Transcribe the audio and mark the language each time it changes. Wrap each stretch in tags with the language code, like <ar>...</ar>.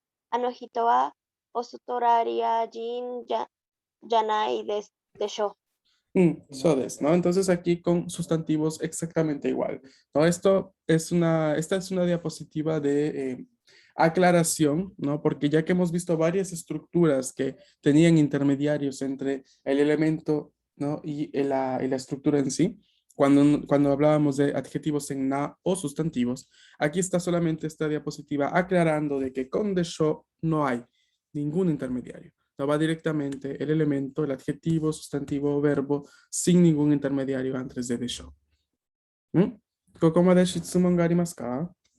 <ja>あの人はオーストラリア人じゃないでしょ。 So des, ¿no?</ja> <es>Entonces aquí con sustantivos exactamente igual, ¿no? Esta es una diapositiva de aclaración, ¿no? Porque ya que hemos visto varias estructuras que tenían intermediarios entre el elemento, ¿no? Y la estructura en sí, cuando hablábamos de adjetivos en na o sustantivos, aquí está solamente esta diapositiva aclarando de que con de show no hay ningún intermediario. No va directamente el elemento, el adjetivo, sustantivo, verbo, sin ningún intermediario antes de desho. ¿Mm?</es> <ja>ここまで質問がありますか?</ja>